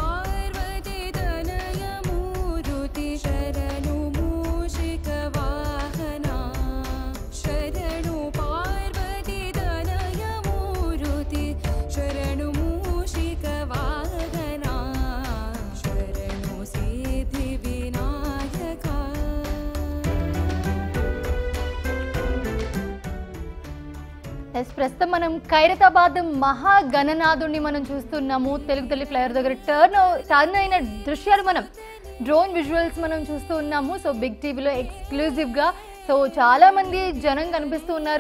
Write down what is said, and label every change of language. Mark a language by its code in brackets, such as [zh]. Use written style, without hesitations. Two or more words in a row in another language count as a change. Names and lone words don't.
[sa] पार्वतीतनयमूर्ति शरणो मूषिकवाहना शरणो पार्वतीतनयमूर्ति शरणो मूषिकवाहना शरणो सिद्धिविनायका [te] ప్రస్తుతం మనం ఖైరతాబాద్ మహాగణనాథుడిని మనం చూస్తున్నాము. తెలుగు తల్లి ఫ్లైఓవర్ దగ్గర టర్న్ అయిన దృశ్యాలు మనం డ్రోన్ విజువల్స్ మనం చూస్తూ ఉన్నాము. సో బిగ్ టీవీలో ఎక్స్క్లూజివ్గా సో చాలా మంది జనం కనిపిస్తూ ఉన్నారు.